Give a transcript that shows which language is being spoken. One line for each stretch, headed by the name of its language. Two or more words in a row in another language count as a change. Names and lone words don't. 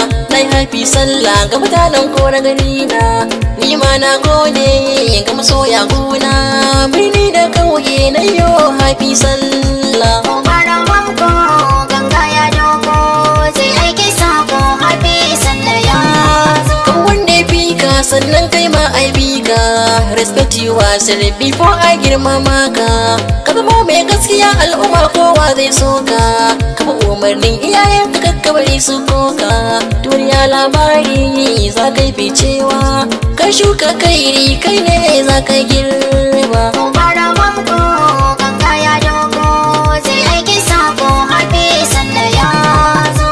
Hausa: Na yi
English: happy sallah
Hausa: ga mutanen kore gari na, ni ma na gode ga masoya kuna, birni da kauye na yo
English: happy sallah.
Hausa: Mu bar manko, ganga ya doko, zai aiki sako,
English: happy sallah
Hausa: ya zo. Kan wanda ya fi ka sannan kai ma ai bi ka,
English: respect yourself before
Hausa: a girmama ka. Ka zama mai gaskiya al'umma kowa zai so ka, ka bi umarnin iyayen ka kakka bari su koka. Duniya labari za ka yi ficewa, ka shuka kairi kai ne za ka girba. Mu bar manko, ganga ya doko, zai aiki sako,
English: happy sallah
Hausa: ya zo.